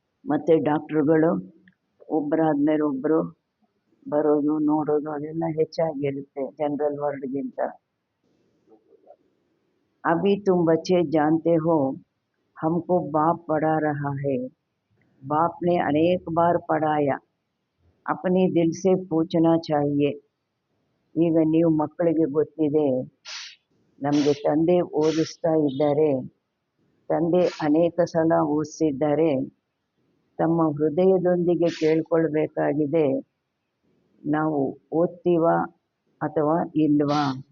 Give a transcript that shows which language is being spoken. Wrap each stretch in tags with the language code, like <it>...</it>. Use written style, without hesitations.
<kn>ಮತ್ತು ಡಾಕ್ಟ್ರುಗಳು ಒಬ್ಬರಾದ್ಮೇಲೆ ಒಬ್ಬರು ಬರೋದು ನೋಡೋದು ಅದೆಲ್ಲ ಹೆಚ್ಚಾಗಿರುತ್ತೆ ಜನರಲ್ ವಾರ್ಡ್ಗಿಂತ.</kn> <hi>अभी तुम बच्चे जानते हो हमको बाप पढ़ा रहा है. बाप ने अनेक बार पढ़ाया, अपने दिल से पूछना चाहिए.</hi> <kn>ಈಗ ನೀವು ಮಕ್ಕಳಿಗೆ ಗೊತ್ತಿದೆ, ನಮಗೆ ತಂದೆ ಓದಿಸ್ತಾ ಇದ್ದಾರೆ, ತಂದೆ ಅನೇಕ ಸಲ ಓದಿಸಿದ್ದಾರೆ. ತಮ್ಮ ಹೃದಯದೊಂದಿಗೆ ಕೇಳ್ಕೊಳ್ಬೇಕಾಗಿದೆ, ನಾವು ಓದ್ತೀವಾ ಅಥವಾ ಇಲ್ವಾ.</kn>